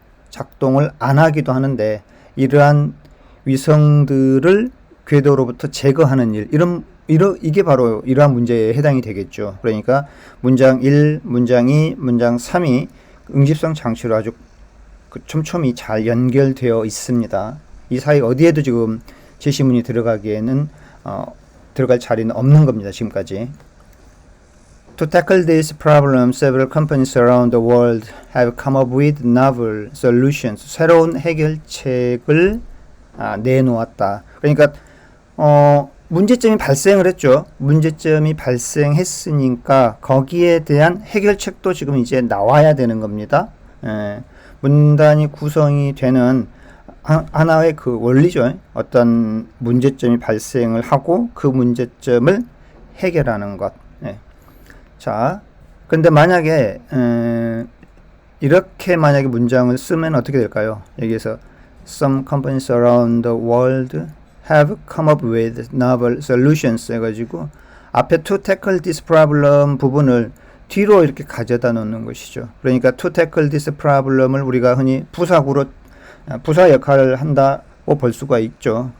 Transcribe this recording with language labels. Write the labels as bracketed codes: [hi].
[ko] 작동을 안 하기도 하는데 이러한 위성들을 궤도로부터 제거하는 일, 이게 바로 이러한 문제에 해당이 되겠죠. 그러니까 문장 1, 문장 2, 문장 3이 응집성 장치로 아주 촘촘히 잘 연결되어 있습니다. 이 사이 어디에도 지금 제시문이 들어가기에는 들어갈 자리는 없는 겁니다. 지금까지. [en] To tackle this problem, several companies around the world have come up with novel solutions. [ko] 새로운 해결책을 내놓았다. 그러니까 문제점이 발생을 했죠. 문제점이 발생했으니까 거기에 대한 해결책도 지금 이제 나와야 되는 겁니다. 문단이 구성이 되는 하나의 그 원리죠. 어떤 문제점이 발생을 하고 그 문제점을 해결하는 것. 자, 근데 만약에 이렇게 만약에 문장을 쓰면 어떻게 될까요? 여기에서 [en] Some companies around the world have come up with novel solutions [ko] 해가지고 앞에 [en] to tackle this problem [ko] 부분을 뒤로 이렇게 가져다 놓는 것이죠. 그러니까 [en] to tackle this problem [ko] 을 우리가 흔히 부사 역할을 한다고 볼 수가 있죠.